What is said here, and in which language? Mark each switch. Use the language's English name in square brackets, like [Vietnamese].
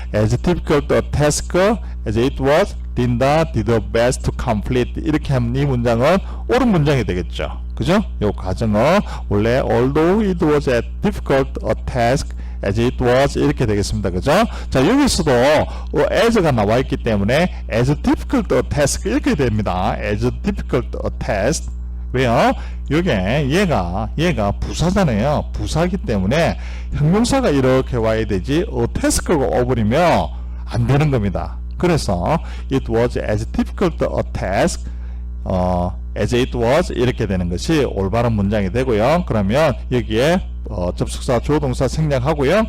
[English] As difficult a task as it was, Linda did the best to complete [Korean] 이렇게 하면 이 문장은 옳은 문장이 되겠죠. 그죠? 요 과정은 원래 [English] although it was a difficult a task as it was [Korean] 이렇게 되겠습니다. 그죠? 자, 여기서도 as가 나와 있기 때문에 as difficult a task 이렇게 됩니다. as difficult a task. 왜요? 요게 얘가 부사잖아요. 부사기 때문에 형용사가 이렇게 와야 되지 task가 와버리면 안 되는 겁니다. [English] 그래서 it was as difficult a task as it was [Korean] 이렇게 되는 것이 올바른 문장이 되고요. 그러면 여기에 접속사, 주어, 동사 생략하고요.